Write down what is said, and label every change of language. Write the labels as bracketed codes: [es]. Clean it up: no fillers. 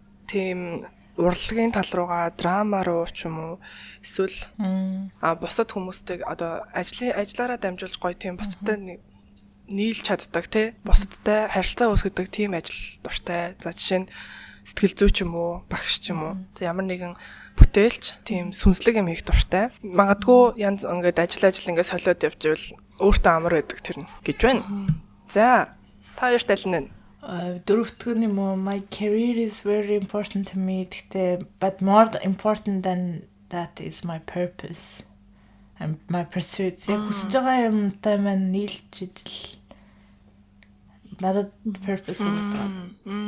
[mn] Тийм урлагийн тал руугаа драма руу ч юм уу эсвэл бусад хүмүүстэй одоо ажиллаараа дамжуулж гоё тийм бусадтай нийлж чаддаг тий бусадтай харилцаа үүсгэдэг тийм ажил дуртай. За жишээ нь сэтгэл зүй ч юм уу багш ч юм уу ямар нэгэн бүтээлч тийм сүнслэг юм хийх дуртай. Магадгүй янз ингээд ажил ингээд солиод явж ивэл өөртөө амар байдаг тэр нь гэж байна. За та хоёрт аль нь дөрөвдөг нь юм уу? [en] My career is very important to me. But more important than that is my purpose and my pursuit. [mn] Яг хүсэж байгаа юмтай маань нийлж ижил. Надад purpose гэдэг.